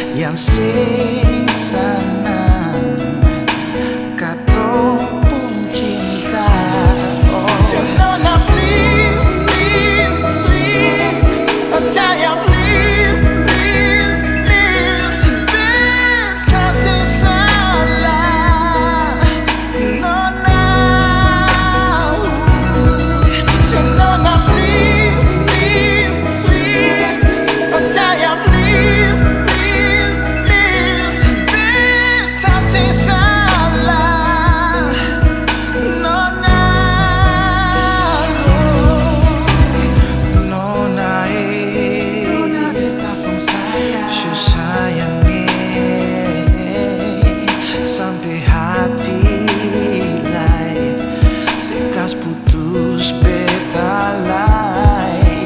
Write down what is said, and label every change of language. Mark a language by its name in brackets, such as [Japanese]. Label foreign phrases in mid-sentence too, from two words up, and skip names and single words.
[Ambonese Malay] kasih senang katong pun cinta. [English] Oh, Nona please, please, please, percaya please, please, please, [Ambonese Malay] kasih salah Nona. [English] Nona please, please, please, percaya please, please, please, [Ambonese Malay] kasih salah Nona. Nona Su sayang sampai hati lai sekas putus beta lai.